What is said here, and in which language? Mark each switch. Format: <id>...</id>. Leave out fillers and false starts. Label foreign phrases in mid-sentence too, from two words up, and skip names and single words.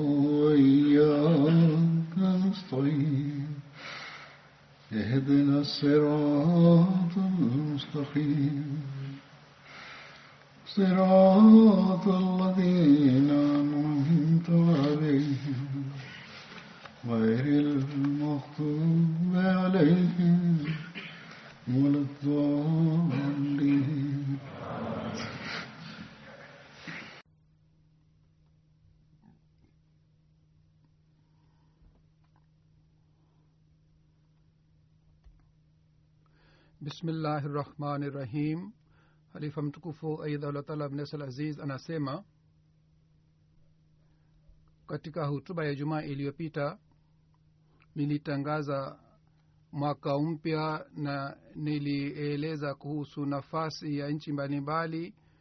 <ar>وإياك نستعين اهدنا الصراط المستقيم صراط الذين أنعمت عليهم غير المغضوب عليهم ولا الضالين. Bismillahirrahmanirrahim.</ar> <sw>Halifa mtukufu</sw> <ar>أيده الله تعالى</ar> <sw>Ibn Aziz anasema katika hutuba ya Jumaa iliyopita nilitangaza mwaka mpya na nilieleza kuhusu nafasi ya nchi mbalimbali,</sw>